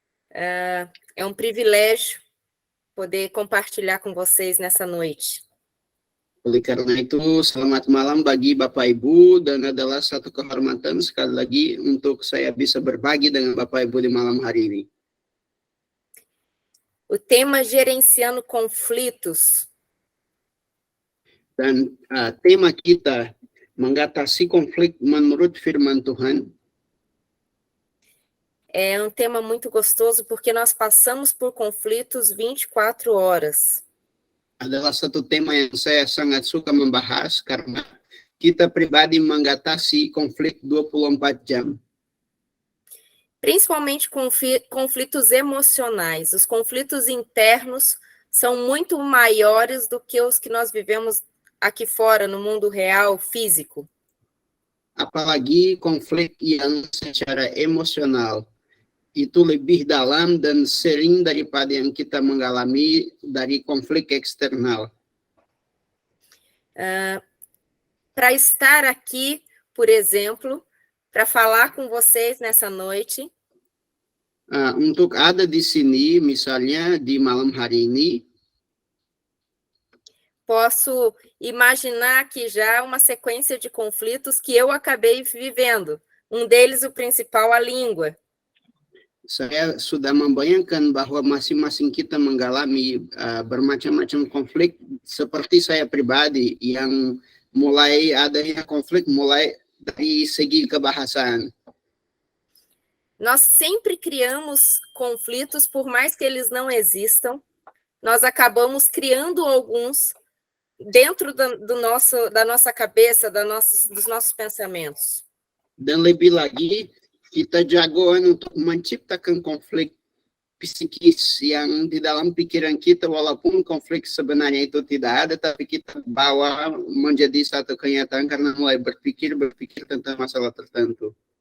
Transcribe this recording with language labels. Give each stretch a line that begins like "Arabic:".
Portuguese: É um privilégio poder compartilhar com vocês nessa noite.
Indonesian: Oleh karena itu, selamat malam bagi Bapak Ibu, dan adalah satu kehormatan sekali lagi untuk saya bisa berbagi dengan Bapak Ibu di malam hari ini.
Portuguese: O tema gerenciando conflitos.
Indonesian: Dan tema kita mengatasi konflik menurut firman Tuhan.
Portuguese: É um tema muito gostoso porque nós passamos por conflitos 24 horas.
Indonesian: Adalah satu tema yang saya sangat suka membahas karena kita pribadi mengatasi konflik 24 jam.
Portuguese: Principalmente conflitos emocionais. Os conflitos internos são muito maiores do que os que nós vivemos aqui fora, no mundo real, físico.
Indonesian: Apalagi konflik yang secara emosional itu lebih dalam dan sering daripada yang kita mengalami dari konflik eksternal.
Portuguese: Para estar aqui, por exemplo, para falar com vocês nessa noite.
Indonesian: Untuk ada di sini, misalnya di malam hari ini,
Portuguese: posso imaginar aqui já uma sequência de conflitos que eu acabei vivendo. Um deles, o principal, a língua.
Indonesian: Saya sudah membayangkan bahwa masing-masing kita mengalami bermacam-macam konflik seperti saya pribadi, yang mulai adanya konflik mulai dari segi kebahasaan.
Portuguese: Nós sempre criamos conflitos, por mais que eles não existam, nós acabamos criando alguns dentro da nossa cabeça, dos nossos pensamentos.
Indonesian: Dan lebih lagi, kita jagoan untuk menciptakan konflik psikis yang di dalam pikiran kita, walaupun konflik sebenarnya itu tidak ada, tapi kita bawa menjadi satu kenyataan karena mulai berpikir tentang masalah tertentu.